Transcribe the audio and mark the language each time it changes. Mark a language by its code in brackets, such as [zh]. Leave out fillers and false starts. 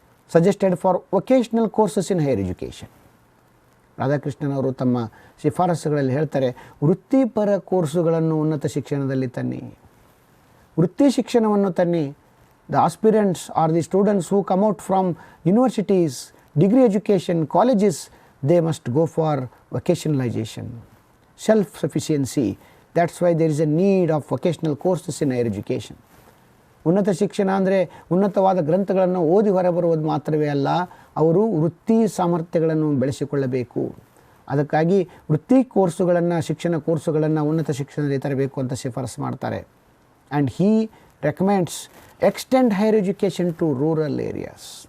[en] Suggested for vocational courses in higher education. [kn] Radhakrishnan ಅವರು ತಮ್ಮ ಶಿಫಾರಸುಗಳಲ್ಲಿ ಹೇಳ್ತಾರೆ, ವೃತ್ತಿಪರ ಕೋರ್ಸುಗಳನ್ನು ಉನ್ನತ ಶಿಕ್ಷಣದಲ್ಲಿ ತನ್ನಿ, ವೃತ್ತಿ ಶಿಕ್ಷಣವನ್ನು ತನ್ನಿ. [en] The aspirants are the students who come out from universities, degree education, colleges, they must go for vocationalisation, self sufficiency. That's why there is a need of vocational courses in higher education. [kn] ಉನ್ನತ ಶಿಕ್ಷಣ ಅಂದರೆ ಉನ್ನತವಾದ ಗ್ರಂಥಗಳನ್ನು ಓದಿ ಹೊರಬರುವುದು ಮಾತ್ರವೇ ಅಲ್ಲ, ಅವರು ವೃತ್ತಿ ಸಾಮರ್ಥ್ಯಗಳನ್ನು ಬೆಳೆಸಿಕೊಳ್ಳಬೇಕು. ಅದಕ್ಕಾಗಿ ವೃತ್ತಿ ಕೋರ್ಸುಗಳನ್ನು, ಶಿಕ್ಷಣ ಕೋರ್ಸುಗಳನ್ನು ಉನ್ನತ ಶಿಕ್ಷಣದಲ್ಲಿ ತರಬೇಕು ಅಂತ ಶಿಫಾರಸು ಮಾಡ್ತಾರೆ. [en] And he recommends extend higher education to rural areas.